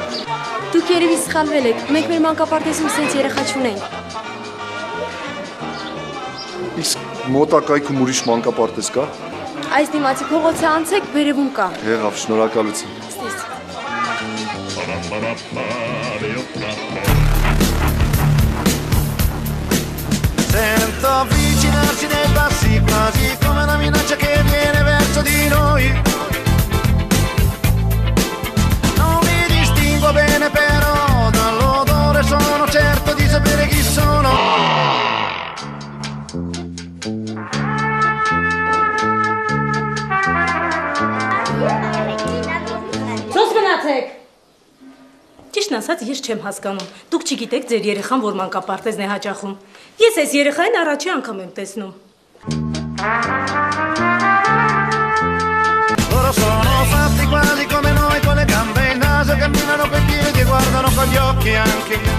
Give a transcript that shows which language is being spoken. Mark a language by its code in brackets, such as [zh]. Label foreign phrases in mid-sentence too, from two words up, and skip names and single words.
[hy] Դուք երևի սխալվել եք, մենք մեր մանկապարտեզում սենց երեխա չունենք։ Իսկ մոտակայքում ուրիշ մանկապարտեզ կա։ Այս դիմացի փողոցը անցեք, վերևում կա։ Եղավ, շնորհակալություն։ [it] Sento avvicinarsi dei passi quasi come una minaccia che viene verso di noi. Non mi distingo bene però dall'odore sono certo di sapere chi sono. [hy] Ո՞ս գնացեք։ Ճիշտն ասած, ես չեմ հասկանում։ Դուք չգիտեք ձեր երեխան որ մանկապարտեզն է հաճախում։ Ես այս երեխային առաջի անգամ եմ տեսնում։ [it] Loro sono fatti quasi come noi con le gambe e il naso camminano coi piedi e guardano con gli occhi anche.